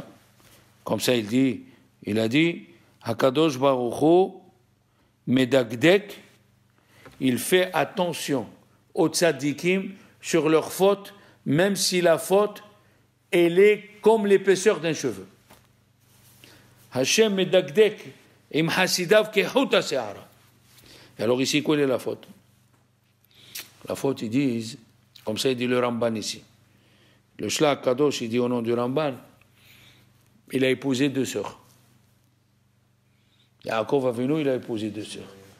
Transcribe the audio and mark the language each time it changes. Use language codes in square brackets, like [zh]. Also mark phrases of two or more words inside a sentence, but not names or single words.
[fr] Comme ça, il a dit, [he] הקדוש ברוך הוא, מדקדק, [fr] il fait attention aux tzadikim sur leur faute, même si la faute, elle est comme l'épaisseur d'un cheveu. [he] השם מדקדק, עם חסידיו כחוט השערה. [fr] Et alors ici, quelle est la faute? La faute, ils disent, comme ça il dit le Ramban ici. Le Shla Kadosh, il dit au nom du Ramban, il a épousé 2 sœurs. Yaakov Avinu, il a épousé 2 sœurs.